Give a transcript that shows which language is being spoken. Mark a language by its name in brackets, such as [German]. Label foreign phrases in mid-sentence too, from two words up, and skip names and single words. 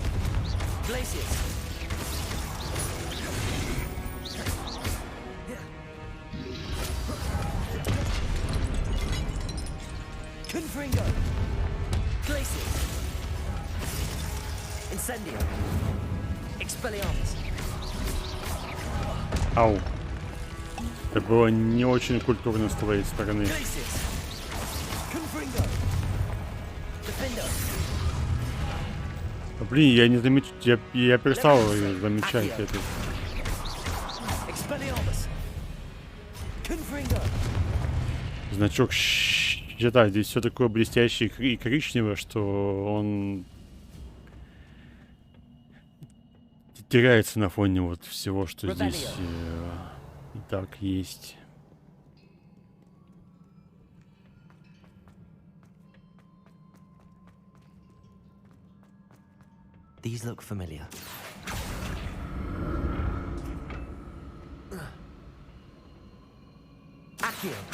[Russian] Glacius. Confringo. Glacius. Incendio. Expelliarmus. Ау. Это было не очень культурно с твоей стороны. Блин, я не замечаю, я перестал замечать это. Значок щита, здесь все такое блестящее и коричневое, что он теряется на фоне вот всего, что здесь и так есть. [English] These look familiar. Accio.